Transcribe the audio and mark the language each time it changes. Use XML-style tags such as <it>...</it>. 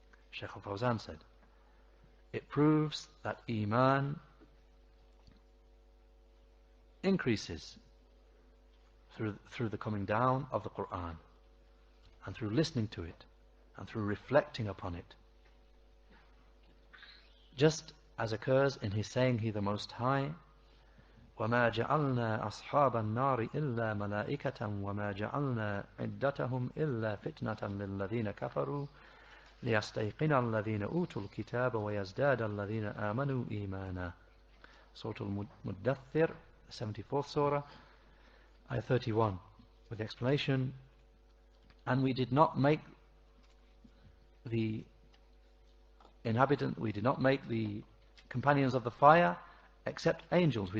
<en>Sheikh Al-Fawzan said, it proves that Iman increases through the coming down of the Quran, and through listening to it, and through reflecting upon it. Just as occurs in his saying, He the Most High,</en> <ar>وَمَا جَعَلْنَا أَصْحَابَ النَّارِ إِلَّا مَلَائِكَةً وَمَا جَعَلْنَا عِدَّتَهُمْ إِلَّا فِتْنَةً لِلَّذِينَ كَفَرُوا لِيَسْتَيْقِنَ الَّذِينَ أُوتُوا الْكِتَابَ وَيَزْدَادَ الَّذِينَ آمَنُوا إِيمَانًا.</ar> <en>Surah Al-Muddathir, 74th surah, ayah 31, with the explanation, and we did not make the we did not make the companions of the fire except angels.</en>